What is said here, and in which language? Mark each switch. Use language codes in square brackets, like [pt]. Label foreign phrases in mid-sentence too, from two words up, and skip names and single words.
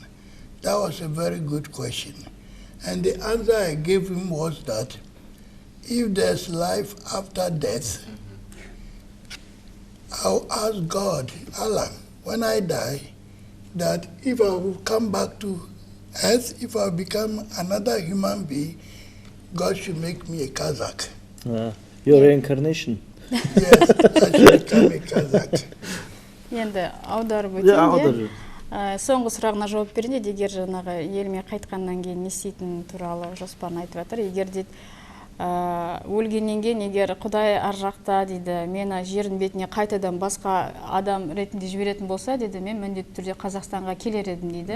[en] That was a very good question. And the answer I gave him was that if there's life after death, I'll ask God, Allah, when I die, that if I will come back to earth, if I become another human being, God should make me a Kazakh. Your reincarnation. Yes, I should become a Kazakh. [kk] Енді аударып өтейін. Соңғы сұрағына жауап берейін, егер жаңағы еліме қайтқаннан кейін не істейтін туралы жоспарын айтып жатыр. Егер дейді, өлгеннен кейін егер Құдай ар жақта дейді, мені жердің бетіне қайтадан басқа адам ретінде жіберетін болса, дейді, мен міндетті түрде Қазақстанға келер едім дейді.